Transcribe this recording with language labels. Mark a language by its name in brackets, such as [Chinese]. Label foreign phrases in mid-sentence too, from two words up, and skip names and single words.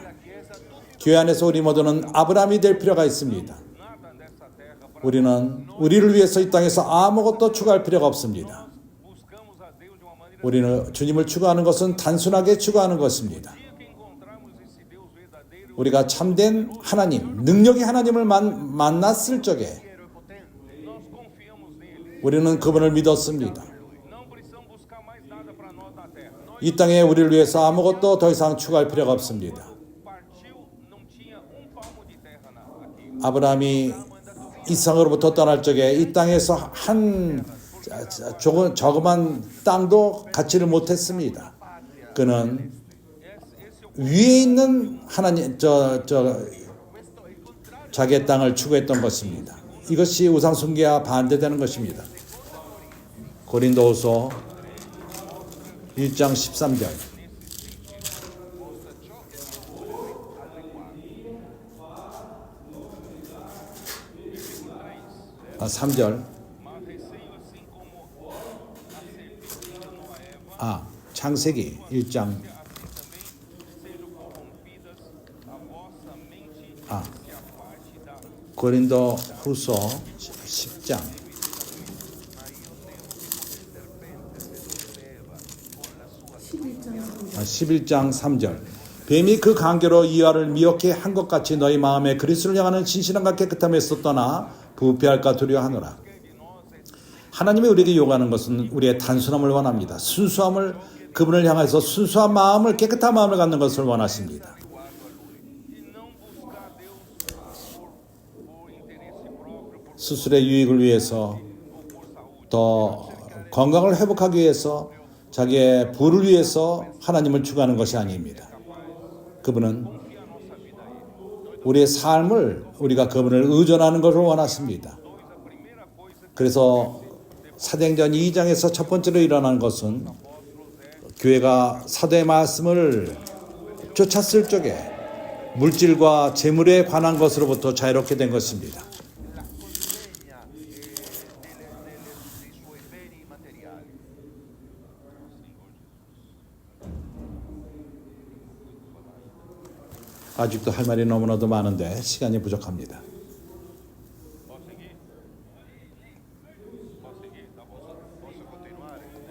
[Korean] 교회 안에서 우리 모두는 아브라함이 될 필요가 있습니다. [Portuguese] Nada nessa terra para [Korean] 우리는 우리를 위해서 이 땅에서 아무것도 추구할 필요가 없습니다. [Portuguese] buscamos a Deus de uma maneira [Korean] 우리는 주님을 추구하는 것은 단순하게 추구하는 것입니다. [Portuguese] dia que encontramos esse Deus verdadeiro, [Korean] 우리가 참된 하나님, 능력의 하나님을 만났을 적에 [Italian] vero e potente. [Portuguese] nós confiamos nele. [Korean] 우리는 그분을 믿었습니다. [Portuguese] Não precisamos buscar mais nada para nós na terra. Nós [Korean] 이 땅에 우리를 위해서 아무것도 더 이상 추구할 필요가 없습니다. [Portuguese] partiu, não tinha palmo de terra aqui. [Korean] 아브라함이 이상으로부터 떠날 적에 이 땅에서 한 조그만 땅도 갖지를 못했습니다. 그는 위에 있는 하나님 자기의 땅을 추구했던 것입니다. 이것이 우상 숭배와 반대되는 것입니다. 고린도후서 1장 13절. 3절. [Portuguese] Mas receio assim como a serpente enganou a Eva, [Korean] 창세기 1장. [Portuguese] assim também sejam corrompidas a vossa mente que a parte da [Korean] 고린도 후서 10장. 11장 3절. 뱀이 그 간교로 이와를 미혹해 한 것 같이 너희 마음에 그리스도를 향하는 진실함과 깨끗함에서 떠나 부패할까 두려워하노라. 하나님이 우리에게 요구하는 것은 우리의 단순함을 원합니다. 순수함을, 그분을 향해서 순수한 마음을, 깨끗한 마음을 갖는 것을 원하십니다. [Portuguese] e não buscar Deus por interesse próprio, por [Korean] 스스로의 유익을 위해서, 더 건강을 회복하기 위해서, 자기의 부를 위해서 하나님을 추구하는 것이 아닙니다. 그분은 우리의 삶을 우리가 그분을 의존하는 것을 원하십니다. 그래서 사도행전 2장에서 첫 번째로 일어난 것은 교회가 사도의 말씀을 쫓았을 적에 물질과 재물에 관한 것으로부터 자유롭게 된 것입니다. [Italian] La consegna dei suoi beni materiali. [Korean] 아직도 할 말이 너무나도 많은데 시간이 부족합니다. [Portuguese] posso seguir? Posso seguir? Tá bom. [Italian] Posso continuare?